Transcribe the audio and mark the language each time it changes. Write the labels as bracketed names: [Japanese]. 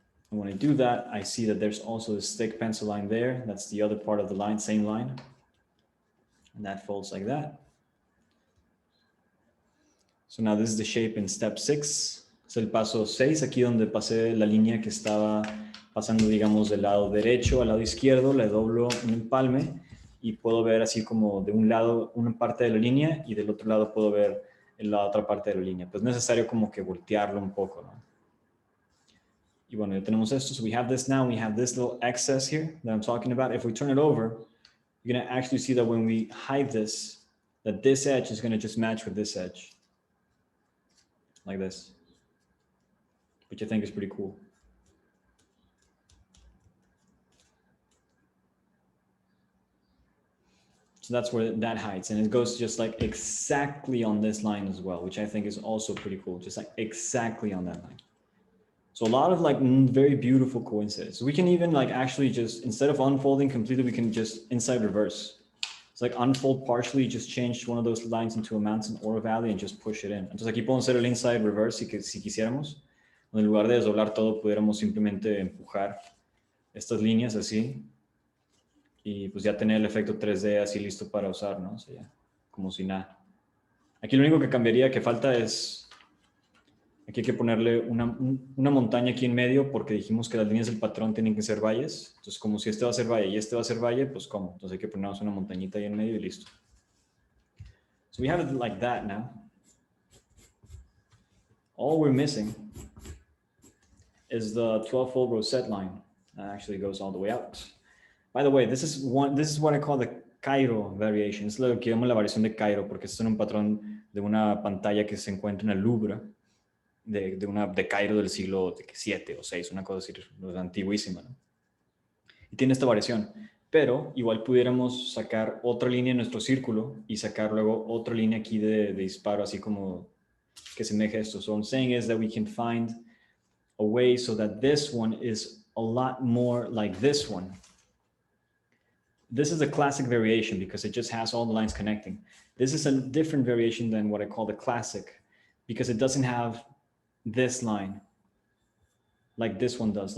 [English] And when I do that, I see that there's also this thick pencil line there. That's the other part of the line, same line. And that folds like that. So now this is the shape in step 6. [Spanish] Es el paso 6, aquí donde pasé la línea que estaba pasando, digamos, del lado derecho al lado izquierdo, le doblo un empalme y puedo ver así como de un lado una parte de la línea y del otro lado puedo ver la otra parte de la línea. Pues es necesario como que voltearlo un poco, ¿no? Y bueno, ya tenemos esto. [English] So we have this now. We have this little excess here that I'm talking about. If we turn it over, you're going to actually see that when we hide this, that this edge is going to just match with this edge. Like this. Which I think is pretty cool. So that's where that hides. And it goes just like exactly on this line as well, which I think is also pretty cool. Just like exactly on that line. So a lot of like very beautiful coincidences. We can even like actually just, instead of unfolding completely, we can just inside reverse. It's like unfold partially, just change one of those lines into a mountain or a valley and just push it in. [Spanish] Entonces aquí podemos hacer el inside reverse si quisiéramos. En lugar de desdoblar todo, pudiéramos simplemente empujar estas líneas así y pues ya tener el efecto 3D así listo para usar, ¿no? O sea, ya, como si nada. Aquí lo único que cambiaría, que falta es, aquí hay que ponerle una montaña aquí en medio porque dijimos que las líneas del patrón tienen que ser valles. Entonces, como si este va a ser valle y este va a ser valle, pues ¿cómo? Entonces hay que ponernos una montañita ahí en medio y listo. [English] So we have it like that now. all we're missing is the 12-fold rosette line that actually goes all the way out. By the way, this is what I call the Cairo variation. [Spanish] Es lo que llamo la variación de Cairo, porque es un patrón de una pantalla que se encuentra en el Louvre, de Cairo del siglo 7 o 6, una cosa así, antiguísima, ¿no? Y tiene esta variación, pero igual pudiéramos sacar otra línea en nuestro círculo y sacar luego otra línea aquí de disparo, así como que semeje esto. [English] So what I'm saying is that we can find a way so that this one is a lot more like this one. This is a classic variation because it just has all the lines connecting. This is a different variation than what I call the classic because it doesn't have this line like this one does.